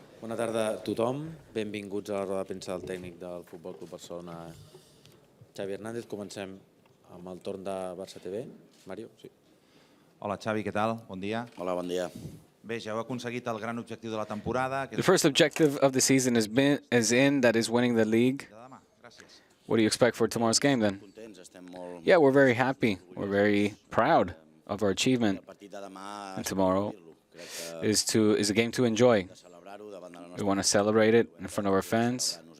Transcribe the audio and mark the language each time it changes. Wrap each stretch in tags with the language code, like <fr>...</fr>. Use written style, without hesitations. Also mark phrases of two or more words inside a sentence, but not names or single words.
<ca>Bona tarda a tothom. Benvinguts a la roda de premsa del tècnic del Futbol Club Barcelona, Xavi Hernández. Comencem amb el torn de Barça TV. Mario, sí. Hola, Xavi, què tal? Bon dia. Hola, bon dia. Bé, ja heu aconseguit el gran objectiu de la temporada.</ca> <en>The first objective of the season is that is winning the league. What do you expect for tomorrow's game then? Yeah, we're very happy. We're very proud of our achievement. And tomorrow is a game to enjoy. We want to celebrate it in front of our fans.</en>